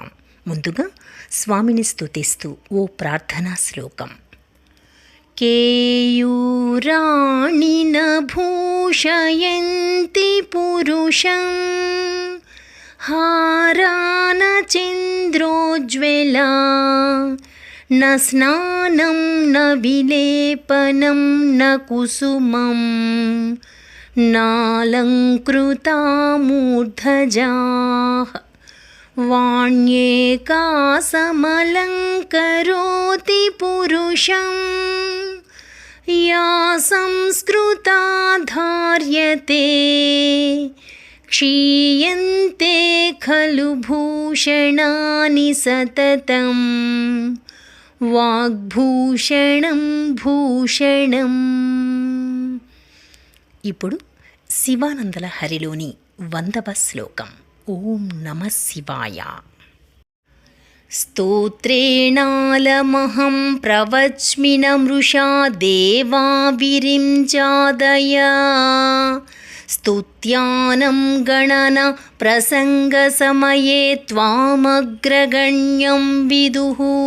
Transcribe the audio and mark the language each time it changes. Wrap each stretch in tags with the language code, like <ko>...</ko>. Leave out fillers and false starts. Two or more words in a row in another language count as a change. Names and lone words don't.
<te>ముందుగా స్వామిని స్తుతిస్తూ ఓ ప్రార్థనా శ్లోకం.</te> <sa>కేయూరాణిన భూషయంతి పురుషం హారాన చంద్రోజ్వలా न स्नानं न विलेपनं न कुसुमं नालङ्कृता मूर्धजाः वाण्येकासमलङ्करोति पुरुषं या संस्कृता धार्यते क्षीयन्ते खलु भूषणानि सततं వాగ్భూషణం భూషణం.</sa> <te>ఇప్పుడు శివానందల హరిలోని 100వ శ్లోకం.</te> <sa>ఓం నమః శివాయ. స్తోత్రేణాలమహం ప్రవచ్మి నమృషా దేవా విరించాదయా స్తుత్యానం గణన ప్రసంగసమయే త్వామగ్రగణ్యం విదుః</sa>